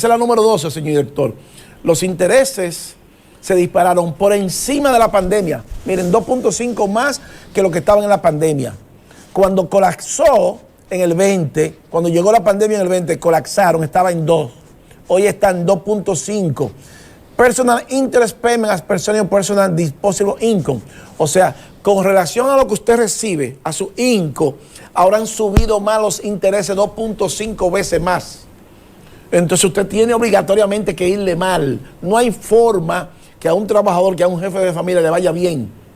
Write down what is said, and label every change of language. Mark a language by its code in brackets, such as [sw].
[es] Esa es la número 12, señor director. Los intereses se dispararon por encima de la pandemia. Miren, 2.5 más que lo que estaban en la pandemia. Cuando colapsó en el 20, cuando llegó la pandemia en el 20, colapsaron, estaba en 2. Hoy está en 2.5. [en] Personal interest payment as personal disposable income. [es] O sea, con relación a lo que usted recibe, a su income, ahora han subido más los intereses 2.5 veces más. Entonces usted tiene obligatoriamente que irle mal. No hay forma que a un trabajador, que a un jefe de familia le vaya bien.